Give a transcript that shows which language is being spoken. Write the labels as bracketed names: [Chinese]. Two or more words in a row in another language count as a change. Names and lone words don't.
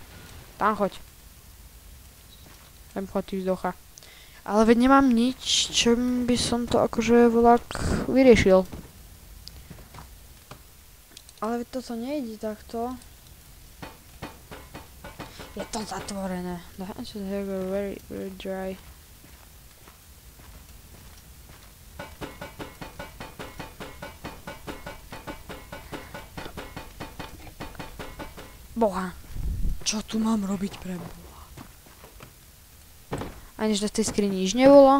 [Slovak] Tam choď. Sem choď, ty vzdocha. Ale veď nemám nič, čím by som to akože vlak vyriešil. Ale veď toto nejde takto. Je to zatvorené. [English] The hands of the hair were very, very dry. [Slovak] Boha. Čo tu mám robiť pre Boha? Ani že v tej skrini nič nebolo?